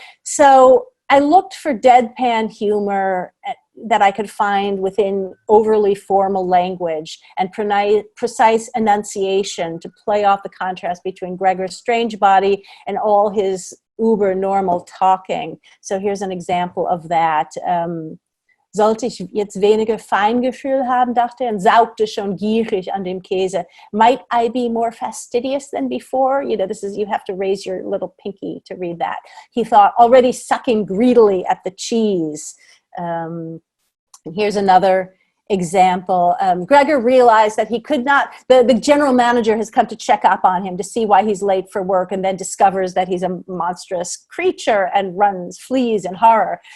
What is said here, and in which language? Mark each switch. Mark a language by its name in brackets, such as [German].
[English] So I looked for deadpan humor that I could find within overly formal language and precise enunciation to play off the contrast between Gregor's strange body and all his uber normal talking. So here's an example of that. [German] Sollte ich jetzt weniger Feingefühl haben, dachte er, und saugte schon gierig an dem Käse. [English] Might I be more fastidious than before? You know, this is, you have to raise your little pinky to read that. He thought, already sucking greedily at the cheese. And here's another example. Gregor realized that he could not, the general manager has come to check up on him to see why he's late for work, and then discovers that he's a monstrous creature and flees in horror.